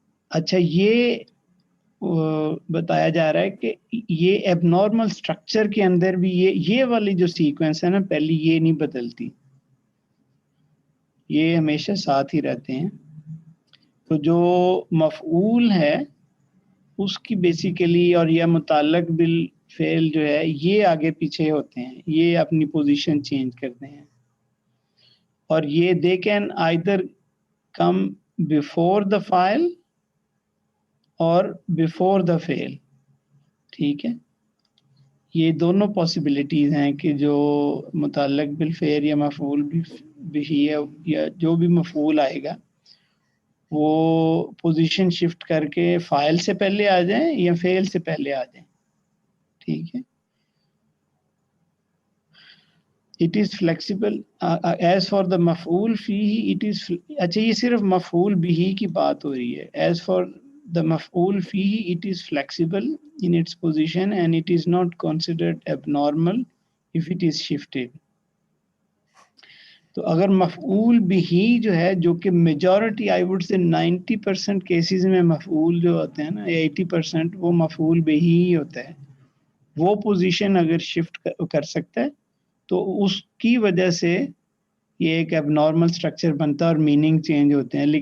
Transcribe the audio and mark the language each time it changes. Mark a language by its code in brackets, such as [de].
[ur] اچھا یہ بتایا جا رہا ہے کہ یہ ایب نارمل سٹرکچر کے اندر بھی یہ والی جو سیکوینس ہے نا, پہلی یہ نہیں بدلتی, یہ ہمیشہ ساتھ ہی رہتے ہیں. تو جو مفعول ہے اس کی بیسیکلی, اور یہ متعلق بالفعل جو ہے یہ آگے پیچھے ہوتے ہیں, یہ اپنی پوزیشن چینج کرتے ہیں. اور یہ [en] they can either come before the file اور before the fail. [ur] ٹھیک ہے, یہ دونوں پاسبلٹیز ہیں کہ جو متعلق بالفعل یا مفعول بھی ہے, یا جو بھی مفعول آئے گا وہ پوزیشن شفٹ کر کے فائل سے پہلے آ جائیں یا فعل سے پہلے آ جائیں. ٹھیک ہے. [en] It is flexible. As for the [ur] مفعول فیہ it is اچھا یہ صرف مفعول بہ کی بات ہو رہی ہے. [en] As for the مفعول فیہ it is flexible in its position and it is not considered abnormal if it is shifted. [ur] تو اگر مفعول بہ جو ہے جو کہ majority I would say 90% cases میں مفعول جو ہوتے ہیں نا 80% وہ مفعول بہ ہی ہوتا ہے, وہ پوزیشن اگر شفٹ کر سکتا ہے تو اس کی وجہ سے یہ ایک اب نارمل اسٹرکچر بنتا ہے اور میننگ چینج ہوتے ہیں.